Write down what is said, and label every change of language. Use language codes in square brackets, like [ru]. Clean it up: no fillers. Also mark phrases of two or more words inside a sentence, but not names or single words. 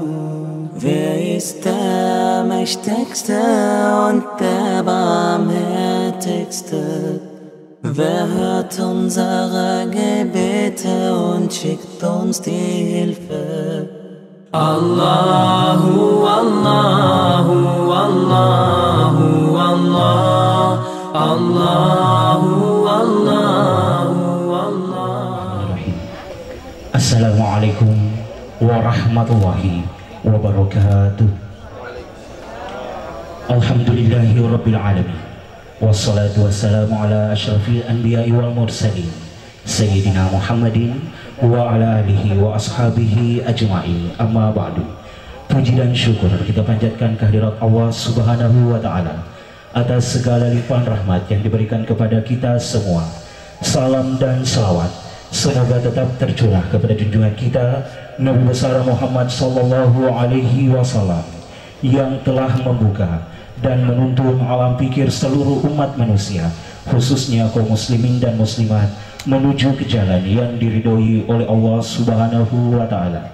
[de] Wer ist der Mächtigste und der Barmherzigste? Wer hört unsere Gebete und schickt uns die Hilfe? [ar] الله، الله، الله، الله، الله، الله. السلام عليكم ورحمة الله وبركاته. الحمد لله رب العالمين، والصلاة والسلام على أشرف الأنبياء والمرسلين، سيدنا محمد وعلى آله وأصحابه أجمعين، أما بعد. [id] Puji dan syukur kita panjatkan kehadirat Allah [ar] سبحانه وتعالى [id] atas segala limpahan rahmat yang diberikan kepada kita semua. Salam dan salawat semoga tetap tercurah kepada junjungan kita Nabi besar Muhammad [ar] صلى الله عليه وسلم [id] yang telah membuka dan menuntun alam pikir seluruh umat manusia, khususnya kaum muslimin dan muslimat, menuju ke jalan yang diridhoi oleh Allah [ar] سبحانه وتعالى.